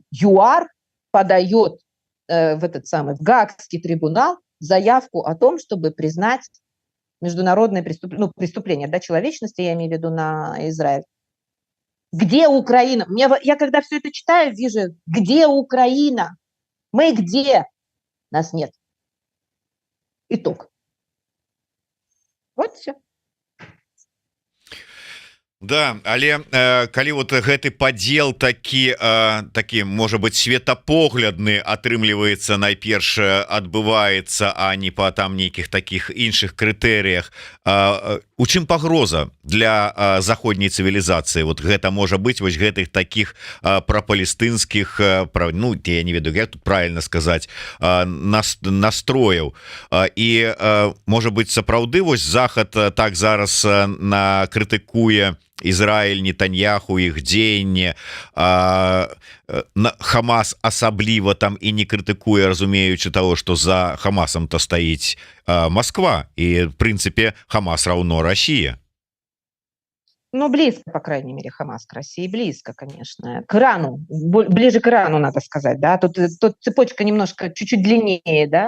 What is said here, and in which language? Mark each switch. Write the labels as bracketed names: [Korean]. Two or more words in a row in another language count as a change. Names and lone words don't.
[Russian] ЮАР подает в Гаагский трибунал заявку о том, чтобы признать международное преступление, человечности, я имею в виду на Израиль. Где Украина? Я когда все это читаю, вижу, где Украина? Мы где? Нас нет. Итог. Вот все. [Belarusian] Да, але калі гэты падзел такі можа быть светапоглядны атрымліваецца найперш адбываецца, а не па там нейкіх таких іншых крытэрыях, у чым пагроза для заходняй цывілізацыі? Гэта можа быць гэтых таких прапалестынскіх, я не ведаю, як тут правильно сказаць, настрояў, і можа быть сапраўды захад так зараз крытыкуе Израиль, Нетаньяху, их дзеянне, Хамас асабліва там і не крытыкуе, разумеючы [Russian] того, что за Хамасом-то [Belarusian] стаіць [Russian] Москва, и в принципе Хамас равно Россия. Близко, по крайней мере, Хамас к России, близко, конечно. К Ирану, ближе к Ирану, надо сказать, да, тут цепочка немножко, чуть-чуть длиннее, да.